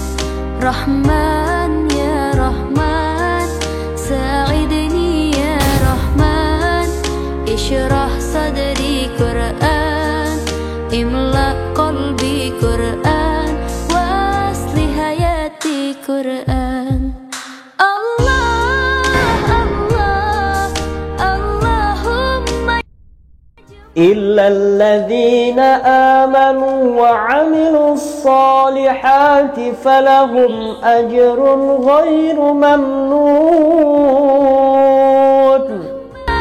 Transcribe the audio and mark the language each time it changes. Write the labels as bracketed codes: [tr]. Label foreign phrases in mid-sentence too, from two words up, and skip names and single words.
[ar] Rahman ya Rahman, sa'idni ya Rahman, ishrah sadri Qur'an, imla qalbi Qur'an, wa asli hayati Qur'an. Allah, Allah, Allahumma إلا الذين آمنوا وعملوا الصالحات فلهم أجر غير ممنون.